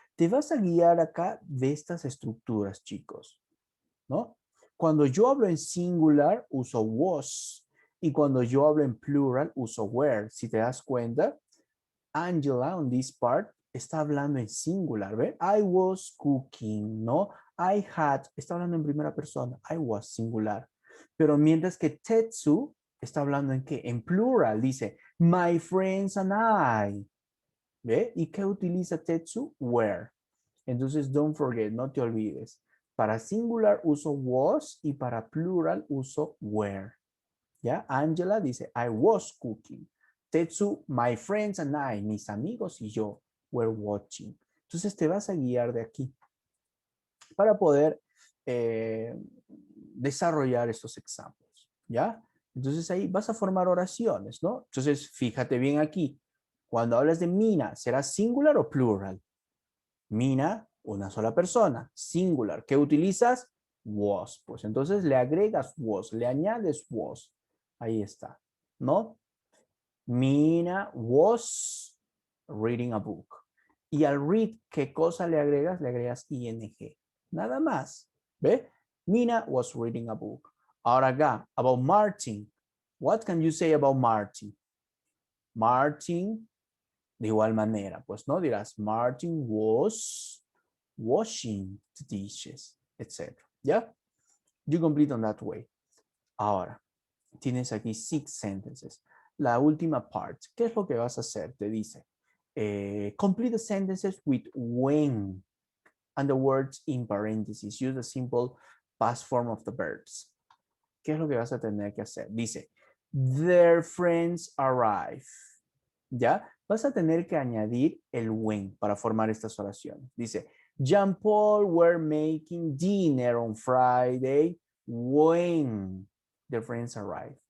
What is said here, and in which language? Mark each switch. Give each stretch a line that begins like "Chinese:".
Spanish: Te vas a guiar acá de estas estructuras, chicos, ¿no? Cuando yo hablo en singular, uso was. Y cuando yo hablo en plural, uso were. Si te das cuenta, Angela,
English: on this part,
Spanish: está hablando en singular, ¿ve?
English: I was cooking, ¿no? I had,
Spanish: está hablando en primera persona.
English: I was singular.
Spanish: Pero mientras que Tetsu está hablando en qué? En plural. Dice, my friends and I. ¿Ve? ¿Y qué utiliza Tetsu? Were. Entonces,
English: don't forget,
Spanish: no te olvides. Para singular uso was y para plural uso were. ¿Ya?
English: Angela dice, I was cooking. Tetsu, my friends and I,
Spanish: mis amigos y yo,
English: were watching.
Spanish: Entonces te vas a guiar de aquí para poder desarrollar estos ejemplos, ¿ya? Entonces ahí vas a formar oraciones, ¿no? Entonces fíjate bien aquí. Cuando hablas de Mina, ¿será singular o plural? Mina, una sola persona. Singular. ¿Qué utilizas? Was. Pues entonces le agregas was, le añades was. Ahí está, ¿no?
English: Mina was reading a book.
Spanish: Y al read, ¿qué cosa le agregas? Le agregas ing. Nada más. ¿Ve?
English: Mina was reading a book.
Spanish: Ahora acá,
English: about Martin. What can you say about Martin?
Spanish: Martin, de igual manera, pues no dirás,
English: Martin was washing the dishes,
Spanish: etc. ¿Ya?
English: You complete on that way.
Spanish: Ahora, tienes aquí 6
English: sentences.
Spanish: La última part, ¿qué es lo que vas a hacer? Te dice,
English: complete the sentences with when and the words in parentheses. Use the simple past form of the verbs.
Spanish: ¿Qué es lo que vas a tener que hacer? Dice,
English: their friends arrive.
Spanish: ¿Ya? Vas a tener que añadir el when para formar estas oraciones.
English: Dice, Jean Paul were making dinner on Friday when their friends arrive.